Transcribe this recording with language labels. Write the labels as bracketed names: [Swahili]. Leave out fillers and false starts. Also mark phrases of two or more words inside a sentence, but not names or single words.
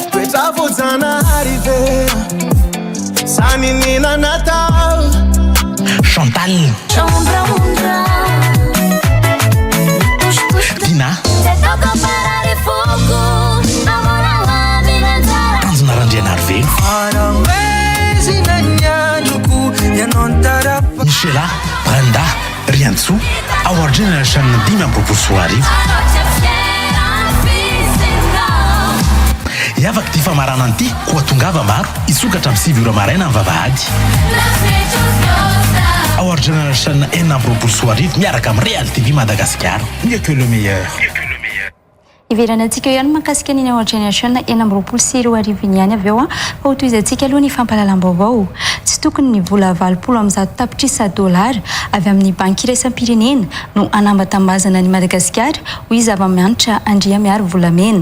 [Malagasy] Chantal, Dina, Tanjona Randrianarivelo, Michela, Brenda, Riantso, Our Generation 5 amby roapolo sy roa arivo. Iavaka ty famaranana ty koa tongava maro isokatra amin'ny 7 ora maraina amin'ny vavahady. Our Generation enina amby roapolo sy roa arivo miaraka amin'ny Real TV Madagascar. [French] Mieux que le meilleur. [Malagasy] Iverana antsika ihany mahakasika ny Our Generation enina amby roapolo sy roa arivo ihany avy eo fa hotoizantsika aloha ny fampahalalam-baovao. Tsy tokony ny vola 20 amin'ny 100 tapitrisa $, avy amin'ny banky iraisam-pirenena no anambatambazana ny Madagasikara hoy zava-mianatra Andria Miaro Volamena.